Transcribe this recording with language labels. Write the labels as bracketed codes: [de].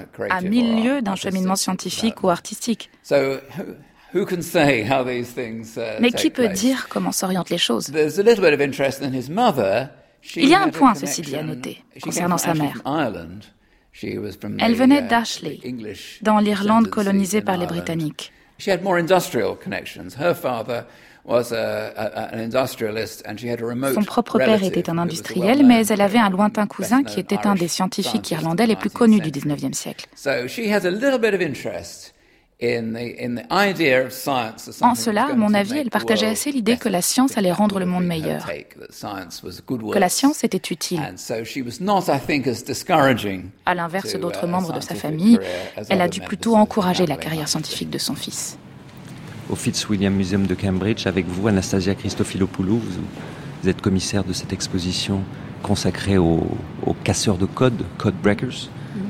[fr] à mille lieues d'un cheminement scientifique ou artistique. Mais qui peut dire comment s'orientent les choses? Il y a un point, ceci dit, à noter, concernant sa mère. Elle venait d'Ashley, dans l'Irlande colonisée par les Britanniques. [en] She had more industrial connections. Her father was an industrialist, and she had a remote. [fr] Son propre père était un industriel, mais elle avait un lointain cousin qui était un des scientifiques irlandais les plus connus du 19e siècle. [en] So she has a little bit of interest in the idea of science. [fr] En cela, à mon avis, elle partageait assez l'idée que la science allait rendre le monde meilleur, que la science était utile. [en] And so she was not, I think, as discouraging. [fr] À l'inverse d'autres membres de sa famille, elle a dû plutôt encourager la carrière scientifique de son fils. Au Fitzwilliam Museum de Cambridge, avec vous, Anastasia Christofilopoulos, vous êtes commissaire de cette exposition consacrée aux casseurs de codes, code breakers. Mm-hmm.